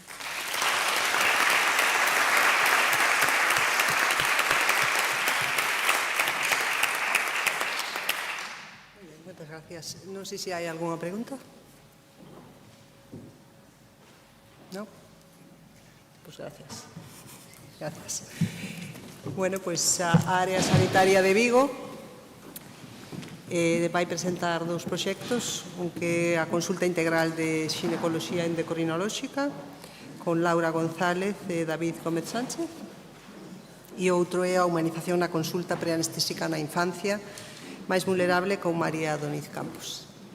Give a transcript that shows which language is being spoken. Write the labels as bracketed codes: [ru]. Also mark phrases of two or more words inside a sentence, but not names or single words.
[es] Muchas gracias. No sé si hay alguna pregunta. ¿No? Pues gracias. Gracias. [gl] Bueno, pues a Área Sanitaria de Vigo vai presentar dous proxectos, un que é a consulta integral de xinecoloxía endocrinolóxica con Laura González e David Gómez Sánchez e outro é a humanización na consulta preanestésica na infancia máis vulnerable con María Doniz Campos.